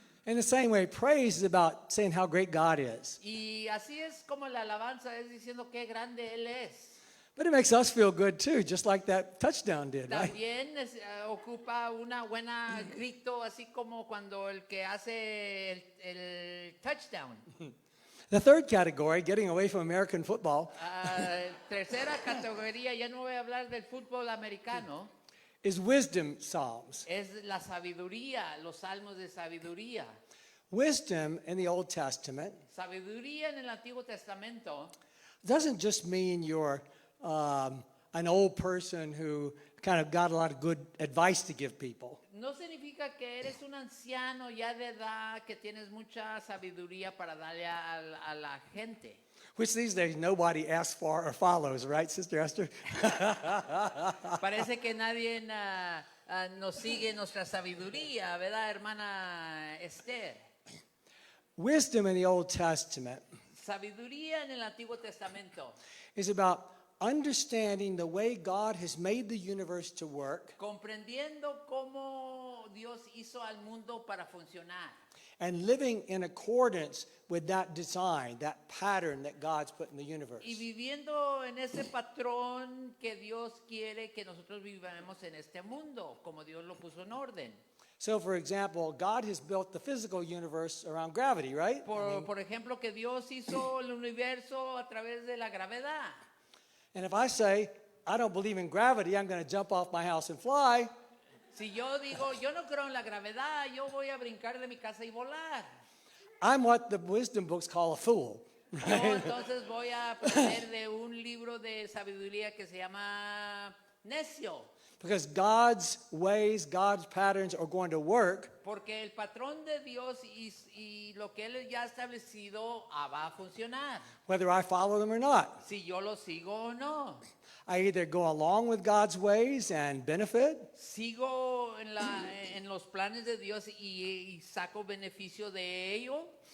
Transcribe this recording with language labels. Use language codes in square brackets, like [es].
[en] In the same way, praise is about saying how great God is. [es] Y así es como la alabanza es diciendo qué grande Él es. [en] But it makes us feel good too, just like that touchdown did, right? [es] También ocupa una buena grito, así como cuando el que hace el touchdown. [en] The third category, getting away from American football, [es] Tercera categoría, ya no voy a hablar del fútbol americano, [en] is wisdom psalms. [es] es la sabiduría, los salmos de sabiduría. [en] Wisdom in the Old Testament [es] Sabiduría en el Antiguo Testamento [en] doesn't just mean you're an old person who kind of got a lot of good advice to give people. [es] no significa que eres un anciano ya de edad que tienes mucha sabiduría para darle a la gente. [en] Which these days nobody asks for or follows, right, Sister Esther? [es] Parece que nadie nos sigue nuestra sabiduría, ¿verdad, hermana Esther? [en] Wisdom in the Old Testament [es] Sabiduría en el Antiguo Testamento, [en] is about understanding the way God has made the universe to work [es] comprendiendo cómo Dios hizo al mundo para funcionar [en] and living in accordance with that design, that pattern that God's put in the universe. [es] y viviendo en ese patrón que Dios quiere que nosotros vivamos en este mundo, como Dios lo puso en orden. [en] So, for example, God has built the physical universe around gravity, right? [es] Por ejemplo, que Dios hizo el universo a través de la gravedad. [en] And if I say, I don't believe in gravity, I'm going to jump off my house and fly, [es] Si yo digo, yo no creo en la gravedad, yo voy a brincar de mi casa y volar. [en] I'm what the wisdom books call a fool. [es] Yo entonces voy a aprender de un libro de sabiduría que se llama Necio. [en] Because God's ways, God's patterns are going to work [es] Porque el patrón de Dios y lo que Él ya ha establecido va a funcionar. [en] whether I follow them or not. [es] Si yo lo sigo o no. [en] I either go along with God's ways and benefit, [es] Sigo en los planes de Dios y saco beneficio de ello.